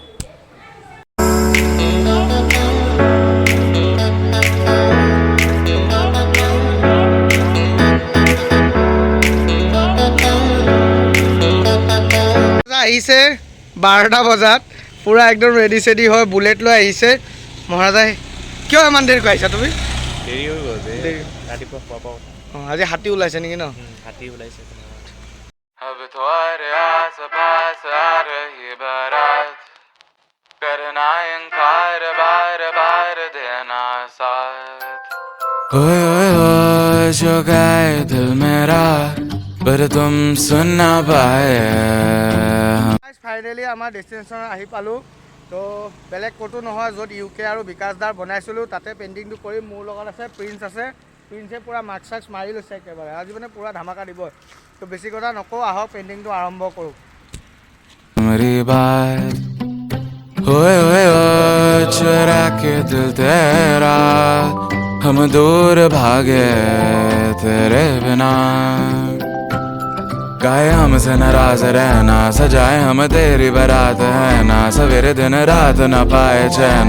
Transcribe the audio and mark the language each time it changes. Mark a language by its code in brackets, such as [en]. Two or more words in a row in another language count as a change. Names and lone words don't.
[as] আহিছে 12টা বজাত, পূৰা একদম ৰেডি চেডি হয়, বুলেট লৈ আহিছে মহাৰাজাই। কিয় ইমান দেৰিকৈ আহিছা তুমি? দেৰি হৈ গ'ল, ৰাতিপুৱা খোৱা পাওঁ। অঁ, আজি হাতী ওলাইছে নেকি ন? হাতী ওলাইছে। [hi] जो गए दिल मेरा पर तुम सुन ना पाए। [as] ফাইনেলি আমাৰ ডেষ্টিনেশ্যন আহি পালোঁ। তো বেলেগ ক'তো নহয়, য'ত UK আৰু বিকাশ দাৰ বনাইছিলোঁ তাতে পেইণ্টিংটো কৰিম। মোৰ লগত আছে প্ৰিন্স আছে। প্ৰিন্সে পূৰা মাৰ্কছ চাৰ্কছ মাৰি লৈছে একেবাৰে, আজি মানে পূৰা ধামাকা দিব। তো বেছি কথা নকওঁ, আহক পেইণ্টিংটো আৰম্ভ কৰোঁ। [hi] मेरी बात ओए ओए ओ चुरा के दिल तेरा हम दूर भागे तेरे बिना। गाए हमसे नाराज रहना, सजाए हम तेरी बारात है ना, सवेरे दिन रात न पाए चैना।